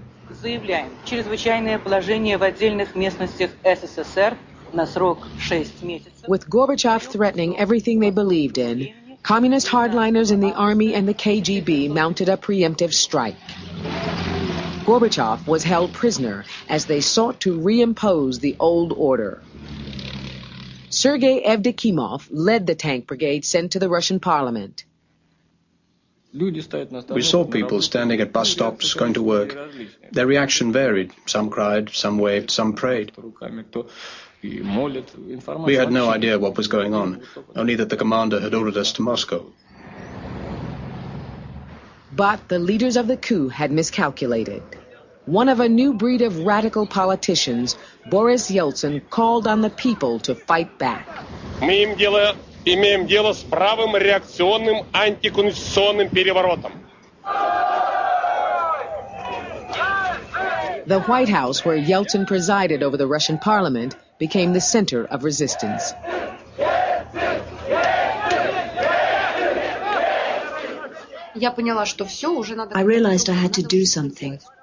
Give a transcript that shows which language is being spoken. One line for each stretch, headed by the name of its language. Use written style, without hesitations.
Russian: Заявляем, чрезвычайное положение в отдельных местностях СССР на срок 6 месяцев.
English: With Gorbachev threatening everything they believed in, communist hardliners in the army and the KGB mounted a preemptive strike. Gorbachev was held prisoner as they sought to reimpose the old order. Sergei Evdokimov led the tank brigade sent to the Russian parliament. We saw people standing at bus stops, going to work. Their reaction varied. Some cried, some waved, some prayed. We had no idea what was going on, only that the commander had ordered us to Moscow. But the leaders of the coup had miscalculated. One of a new breed of radical politicians, Boris Yeltsin, called on the people to fight back.
Russian: Имеем дело с правым реакционным антиконституционным переворотом.
English: The White House, where Yeltsin presided over the Russian parliament, became the center of resistance. I realized I had to do something.